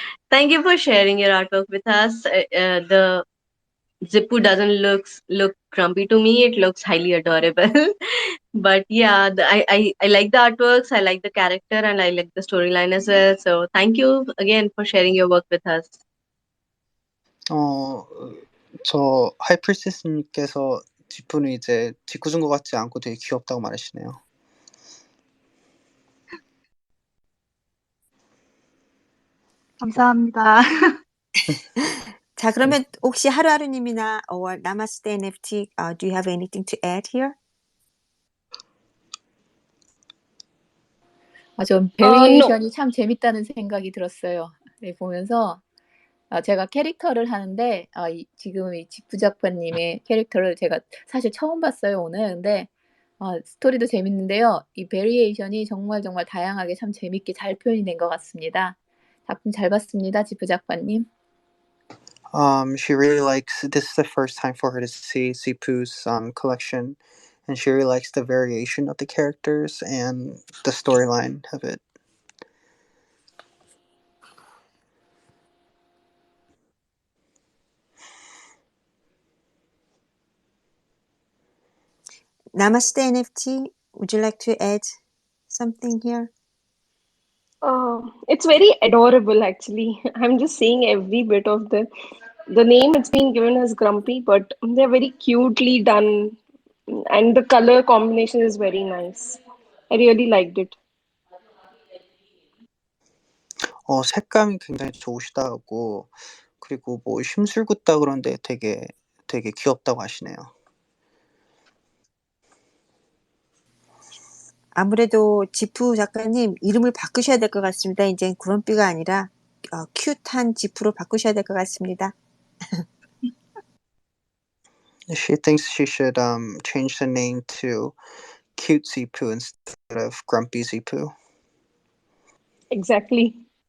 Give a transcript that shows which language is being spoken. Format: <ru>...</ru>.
<en>Thank you for sharing your artwork with us. The Zippu doesn't look grumpy to me. It looks highly adorable. But yeah, I like the artworks. I like the character, and I like the storyline as well. So thank you again for sharing your work with us.</en> <ko>저 하이프리스님께서 지프는 이제 짓궂은 것 같지 않고 되게 귀엽다고 말하시네요. 감사합니다. 자, 그러면 혹시 하루하루님이나</ko> <en>or 나마스테 NFT, do you have anything to add here?</en> <ko>전</ko> <en>No.</en> <ko>베리에이션이 참 재밌다는 생각이 들었어요. 네, 보면서 제가 캐릭터를 하는데 지금 이 지프 작가님의 캐릭터를 제가 사실 처음 봤어요, 오늘. 근데 스토리도 재밌는데요. 이 베리에이션이 정말 다양하게 참 재밌게 잘 표현이 된 것 같습니다. 작품 잘 봤습니다, 지프 작가님.</ko> <en>She really likes. This is the first time for her to see Zipu's collection, and she really likes the variation of the characters and the storyline of it. Namaste NFT, would you like to add something here? It's very adorable, actually. I'm just seeing every bit of the name. It's been given as Grumpy, but they're very cutely done, and the color combination is very nice. I really liked it.</en> <ko>색감이 굉장히 좋으시다고, 그리고 뭐 심술 굿다 그런데 되게 귀엽다고 하시네요. 아무래도 지프 작가님 이름을 바꾸셔야 될 것 같습니다. 이제 구름비가 아니라 큐트한 지프로 바꾸셔야 될 것 같습니다.</ko> <en>She thinks she should change the name to Cute Zipu instead of Grumpy Zipu. Exactly.</en>